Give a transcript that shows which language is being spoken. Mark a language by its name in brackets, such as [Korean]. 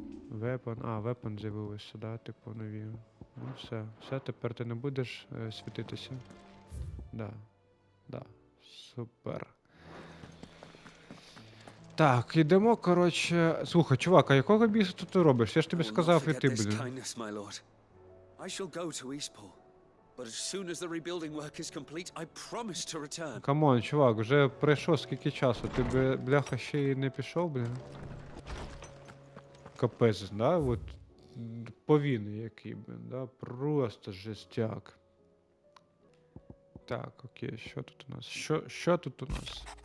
[English] Weapon, weapon [Ukrainian] з'явилось сюди, типу, нові. Ну все, тепер ти не будеш світитися. Да, супер. Так, ідемо, коротше... Слухай, чувак, а якого біса тут ти робиш? Я ж тобі сказав іти, блін. [English] I shall go to Eastpool, but as soon as the rebuilding work is complete, I promise to return. [Ukrainian] Камон, чувак, вже пройшло скільки часу, ти, бляха, ще й не пішов, блін? Капець, да? От повінний який, блін, да? Просто жестяк. Так, окей, що тут у нас? Що тут у нас?